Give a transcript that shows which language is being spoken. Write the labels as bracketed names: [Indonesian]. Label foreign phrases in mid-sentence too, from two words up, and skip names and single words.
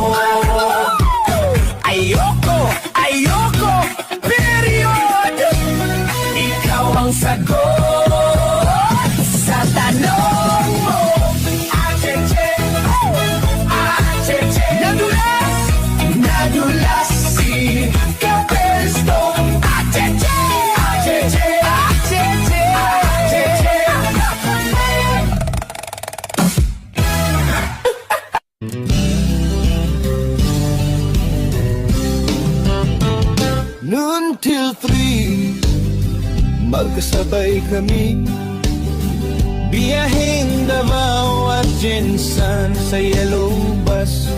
[Filipino] Ayoko, ayoko, period. Ikaw ang sagot sa tanong mo. Acheche, acheche. Nadulas, nadulas si Kapesto. Acheche, acheche, acheche, acheche. [English] Noon till 3, [Filipino] magkasabay kami. Biyaheng Davao at Jensan sa [English] yellow bus.